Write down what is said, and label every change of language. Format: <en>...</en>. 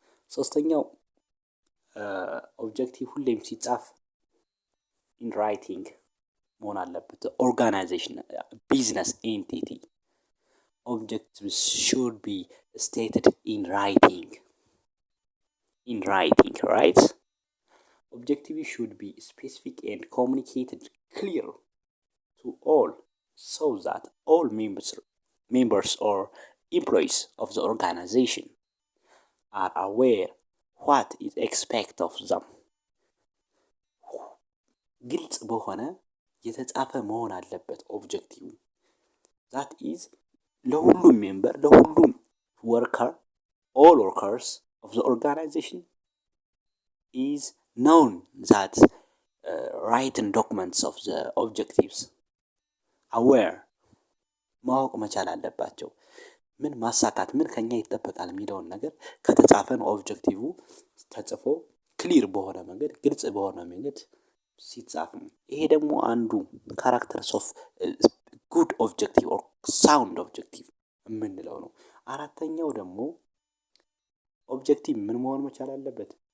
<am>ሶስተኛው ኦብጀክቲቭ ሁሌም ሲጻፍ</am> <en>ኢን ራይቲንግ</en> <am>መሆን አለበት።</am> <en>ኦርጋናይዜሽን ቢዝነስ ኤንቲቲ objectives should be stated in writing, right? Objectives should be specific and communicated clear to all so that all members or employees of the organization are aware what is expected of them.</en> <am>ግልጽ በሆነ የተጻፈ መሆን አለበት ኦብጀክቲቭ።</am> <en>that is</en> <am>ለሁሉም ሜምበር ለሁሉም ወርከር</am> <en>all workers of the organization is known that written documents of the objectives aware</en> <am>ማወቅ መቻል አለባቸው። ምን ማሳካት ምን ከኛ ይጠበቃል የሚለውን ነገር ከተጻፈን ኦብጀክቲቭ ተጽፎ ክሊር በሆነ መንገድ ግልጽ በሆነ መንገድ ሲጻፍ ነው። ይሄ ደግሞ አንዱ ካራክተርስ ኦፍ ጉድ ኦብጀክቲቭ ኦር ሳውንድ ኦብጀክቲቭ የምንለው ነው። አራተኛው ደግሞ ኦብጀክቲቭ ምን መሆን መቻል አለበት?</am>